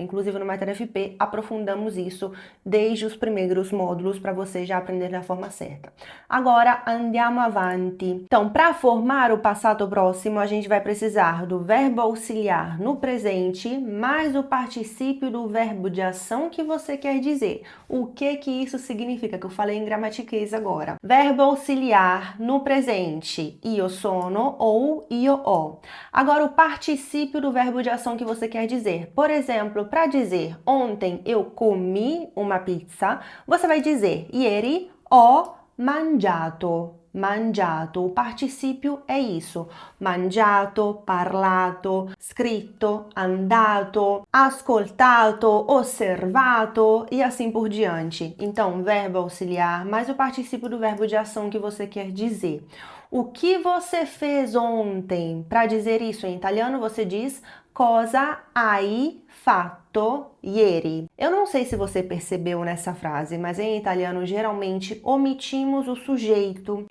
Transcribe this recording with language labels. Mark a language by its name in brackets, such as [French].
[Portuguese] Inclusive no Matéria FP aprofundamos isso desde os primeiros módulos para você já aprender da forma certa. Agora [Italian] andiamo avanti. [Portuguese] Então, para formar o passado próximo, a gente vai precisar do verbo auxiliar no presente mais o particípio do verbo de ação que você quer dizer. O que isso significa? Que eu falei em gramatiquês agora. Verbo auxiliar no presente, [Italian] io sono [Portuguese] ou [Italian] io ho. [Portuguese] Agora, o particípio do verbo de ação que você quer dizer. Por exemplo, para dizer ontem eu comi uma pizza, você vai dizer [Italian] ieri ho mangiato. [Portuguese] Mangiato, o particípio é isso. Mangiato, parlato, scritto, andato, ascoltato, osservato e assim por diante. Então, verbo auxiliar mais o particípio do verbo de ação que você quer dizer. O que você fez ontem? Para dizer isso em italiano, você diz [Italian] cosa hai fatto ieri. [Portuguese] Eu não sei se você percebeu nessa frase, mas em italiano geralmente omitimos o sujeito.